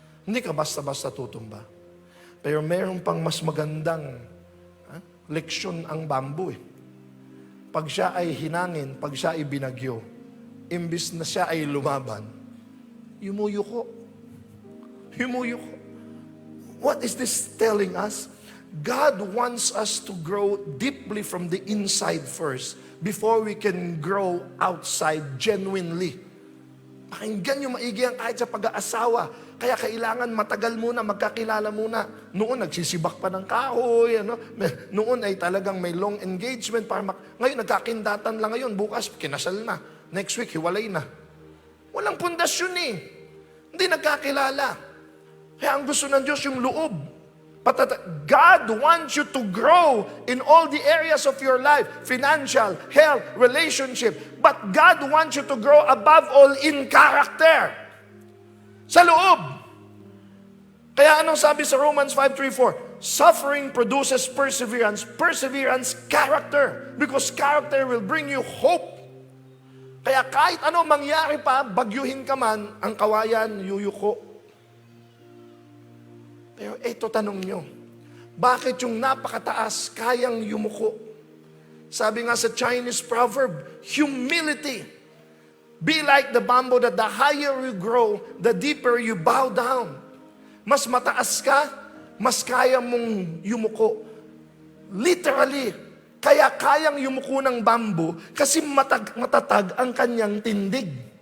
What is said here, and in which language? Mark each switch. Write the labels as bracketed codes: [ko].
[tl] Hindi ka basta-basta tutumba. Pero meron pang mas magandang leksyon ang bamboo eh. Pag siya ay hinangin, pag siya ay binagyo, imbis na siya ay lumaban, yumuyuko. Yumuyuko. [en] What is this telling us? God wants us to grow deeply from the inside first before we can grow outside genuinely. [tl] Pakinggan nyo maigi ang kahit sa pag-aasawa. Kaya kailangan matagal muna, magkakilala muna. Noon, nagsisibak pa ng kahoy. Noon ay talagang may long engagement. Ngayon, nagkakindatan lang ngayon. Bukas, kinasal na. [en] Next week, [tl] hiwalay na. Walang pundasyon eh. Hindi nagkakilala. Kaya ang gusto ng Diyos yung loob. [en] God wants you to grow in all the areas of your life. Financial, health, relationship. But God wants you to grow above all in character. [tl] Sa loob. Kaya anong sabi sa Romans 5:3-4? [en] Suffering produces perseverance. Perseverance, character. Because character will bring you hope. [tl] Kaya kahit ano mangyari pa, bagyuhin ka man, ang kawayan, yuyuko. Pero ito tanong nyo, bakit yung napakataas kayang yumuko? Sabi nga sa Chinese proverb, humility. [en] Be like the bamboo that the higher you grow, the deeper you bow down. [tl] Mas mataas ka, mas kaya mong yumuko. Literally, kaya kayang yumuko ng bamboo kasi matatag ang kanyang tindig.